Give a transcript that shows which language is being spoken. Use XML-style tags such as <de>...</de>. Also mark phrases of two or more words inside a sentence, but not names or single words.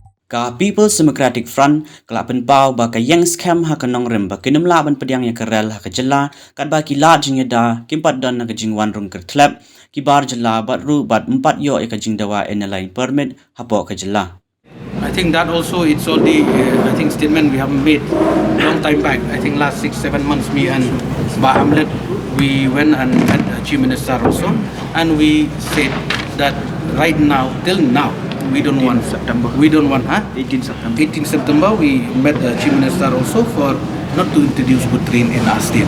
<kha>Ka People's Democratic Front kelapen pau ba ka ïeng skhem ha kanong rem ba kinum laban pediang ya karel ha ka jela kat ba ki la jing da kimpat dan na ka jing wan rung kertlap ki bar jela bat ru bat 4 yo ka jing dawa en</kha> <en>line permit</en> <kha>ha po ka jela.</kha> <en>I think that also it's all the I think statement we have made long time back. I think last 6-7 months me and Ba Hamlet we went and met the Chief Minister also, and we said that right now till now we don't want 18 September we met the Chief Minister also for not to introduce good train in our state.</en>